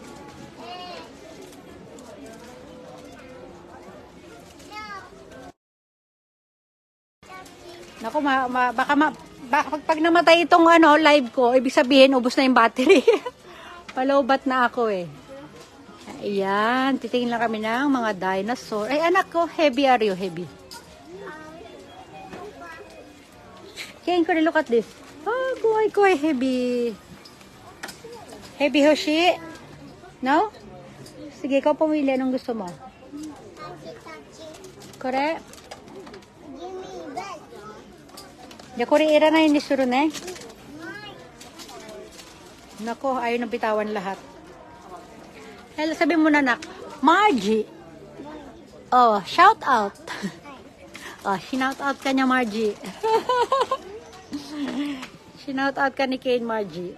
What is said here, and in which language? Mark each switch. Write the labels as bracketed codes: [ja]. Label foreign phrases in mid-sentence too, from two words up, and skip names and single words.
[tl] Naku, pag namatay itong ano, live ko, ibig sabihin, ubos na yung battery. Palawbat na ako eh. Ayan, titingin lang kami ng mga dinosaur. Ay, anak ko, [en] heavy are you? Heavy. Can you look at this? Oh, kuhay, heavy. Heavy, Hoshi? No? [tl] Sige, ikaw pumili. Anong gusto mo? [ja] Kore? じゃあこれいらないんでするね。 [tl] Nako, ayaw nang bitawan lahat. Hello, sabi mo na, nak. Margie. [en] Oh, shout out. [tl] Oh, [en] shout out [tl] ka niya, Margie. [en] Shout out [tl] ka ni Kane, Margie.